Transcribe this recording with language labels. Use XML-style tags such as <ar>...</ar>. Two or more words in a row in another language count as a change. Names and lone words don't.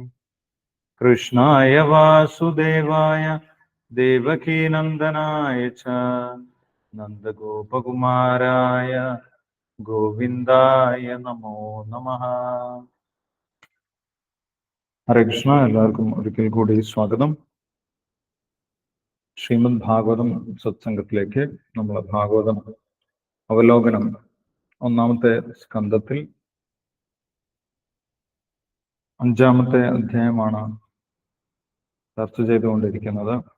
<sa>कृष्णाय वासुदेवाय देवकीनन्दनाय च नन्दगोपकुमाराय गोविन्दाय नमो नमः।</sa> <ml>ഹരേ കൃഷ്ണ. എല്ലാവർക്കും ഒരിക്കൽ കൂടി സ്വാഗതം. ശ്രീമദ് ഭാഗവതം സത്സംഗത്തിലേക്ക്. നമ്മൾ ഭാഗവതം അവലോകനം ഒന്നാമത്തെ സ്കന്ധത്തിൽ 5-ാമത്തെ അധ്യായമാണ് ചർച്ച ചെയ്തുകൊണ്ടിരിക്കുന്നത്.</ml>